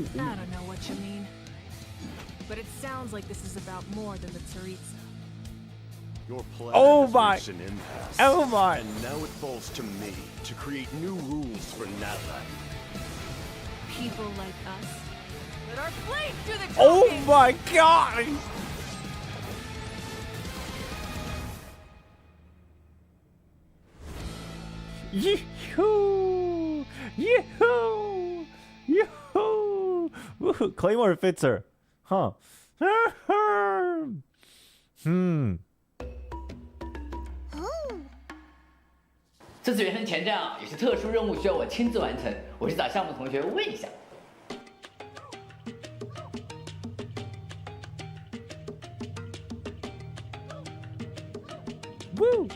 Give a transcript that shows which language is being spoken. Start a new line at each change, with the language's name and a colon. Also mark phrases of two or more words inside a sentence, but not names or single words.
English: I don't know what you mean. But it sounds like this is about more than the Tsaritsa. Your plan Oh has my. reached an impasse. Oh my. And now it falls to me to create new rules for Natlan. People like us. Let our blade do the talking! Oh my God. Yee-hoo! Yee-hoo! Yee-hoo! Woohoo! Claymore fits her. Huh.
Chinese: 这次原神前站啊，有些特殊任务需要我亲自完成，我去找项目同学问一下。
English: Woo!